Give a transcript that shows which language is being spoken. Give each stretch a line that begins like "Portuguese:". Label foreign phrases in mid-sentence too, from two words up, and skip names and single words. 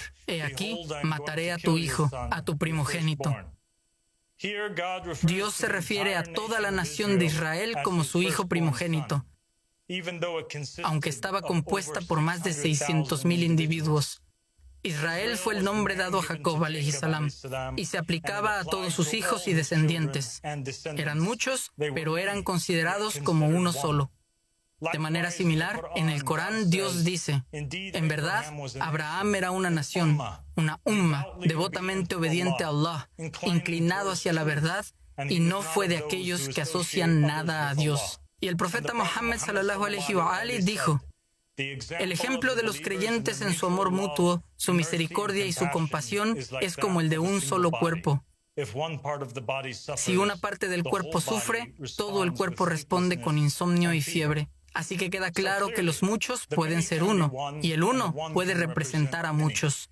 Spanish: He aquí, mataré a tu hijo, a tu primogénito. Dios se refiere a toda la nación de Israel como su hijo primogénito, aunque estaba compuesta por más de 600,000 individuos. Israel fue el nombre dado a Jacob
Arabic: عليه السلام
Spanish: y se aplicaba a todos sus hijos y descendientes. Eran muchos, pero eran considerados como uno solo. De manera similar, en el Corán Dios dice: en verdad, Abraham era una nación, una umma, devotamente obediente a Allah, inclinado hacia la verdad, y no fue de aquellos que asocian nada a Dios. Y el profeta Muhammad
Arabic: صلى الله عليه وآله
Spanish: dijo: el ejemplo de los creyentes en su amor mutuo, su misericordia y su compasión es como el de un solo cuerpo. Si una parte del cuerpo sufre, todo el cuerpo responde con insomnio y fiebre. Así que queda claro que los muchos pueden ser uno, y el uno puede representar a muchos.